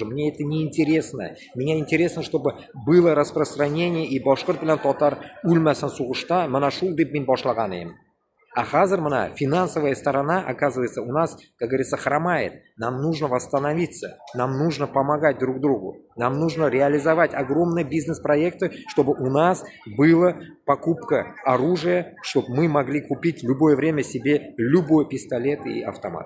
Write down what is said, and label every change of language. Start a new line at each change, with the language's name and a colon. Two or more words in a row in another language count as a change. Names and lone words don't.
Russian: Мне это не интересно. Мне интересно, чтобы было распространение и
Tatar: башкорт белән татар үлмәсен сугышта. Мана шул дип мин башлаган идем.
Russian: А хазер, финансовая сторона, оказывается, у нас, как говорится, хромает. Нам нужно восстановиться, нам нужно помогать друг другу, нам нужно реализовать огромные бизнес-проекты, чтобы у нас была покупка оружия, чтобы мы могли купить в любое время себе любой пистолет и автомат.